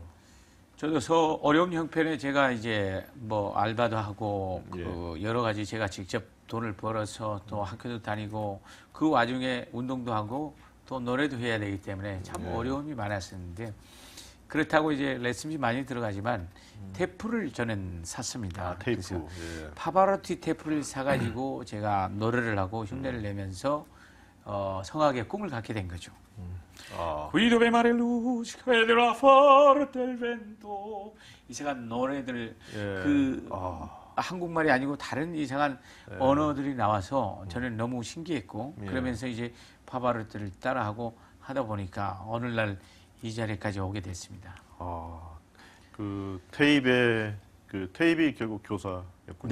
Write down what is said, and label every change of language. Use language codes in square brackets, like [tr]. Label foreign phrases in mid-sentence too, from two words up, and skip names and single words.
[ko] 저도 어려운 형편에 제가 이제 뭐 알바도 하고 그 여러 가지 제가 직접 돈을 벌어서 또 학교도 다니고 그 와중에 운동도 하고 또 노래도 해야 되기 때문에 참 어려움이 많았었는데 그렇다고 이제 레슨비 많이 들어가지만 테이프를 저는 샀습니다. 테이프. 파바로티 테이프를 사가지고 제가 노래를 하고 흉내를 내면서 성악의 꿈을 갖게 된 거죠. Guido ve mare luce vedrà forte il vento 이상한 노래들 한국말이 아니고 다른 이상한 언어들이 나와서 저는 너무 신기했고 그러면서 이제 파바로티를 따라하고 하다 보니까 어느 날 이 자리까지 오게 됐습니다. 그 테이프이 결국 교사였군요.